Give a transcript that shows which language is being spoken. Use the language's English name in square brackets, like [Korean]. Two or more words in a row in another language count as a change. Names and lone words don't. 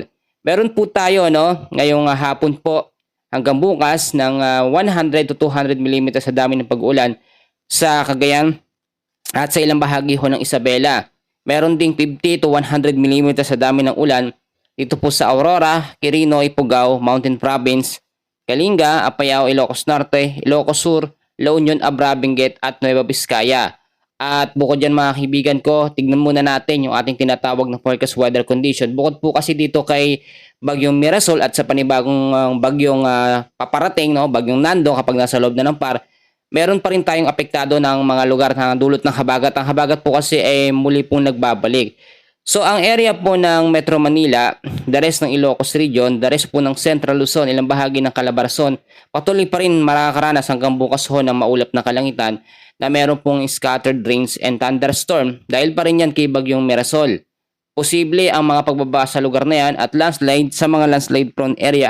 [Filipino] Meron po tayo ngayong hapon po hanggang bukas ng 100 to 200 mm sa dami ng pag-uulan sa Cagayan at sa ilang bahagi ho ng Isabela. Meron ding 50 to 100 mm sa dami ng ulan dito po sa Aurora, Quirino, Ifugao, Mountain Province, Kalinga, Apayao, Ilocos Norte, Ilocos Sur, La Union, Abra, Benguet at Nueva Vizcaya. At bukod dyan mga kaibigan ko, tignan muna natin yung ating tinatawag na [English] forecast weather condition. [Filipino] Bukod po kasi dito kay Bagyong Mirasol at sa panibagong bagyong paparating, Bagyong Nando kapag nasa loob na ng PAR, meron pa rin tayong apektado ng mga lugar na dulot ng habagat. Ang habagat po kasi ay muli pong nagbabalik. So ang area po ng Metro Manila, [English] the rest [Filipino] ng Ilocos Region, [English] the rest [Filipino] po ng Central Luzon, ilang bahagi ng Calabarzon, patuloy pa rin makakaranas hanggang bukas ho ng maulap na kalangitan na meron pong [English] scattered rains and thunderstorm [Filipino] dahil pa rin yan kay Bagyong Mirasol. Posible ang mga pagbaba sa lugar na yan at landslide sa mga [English] landslide prone area.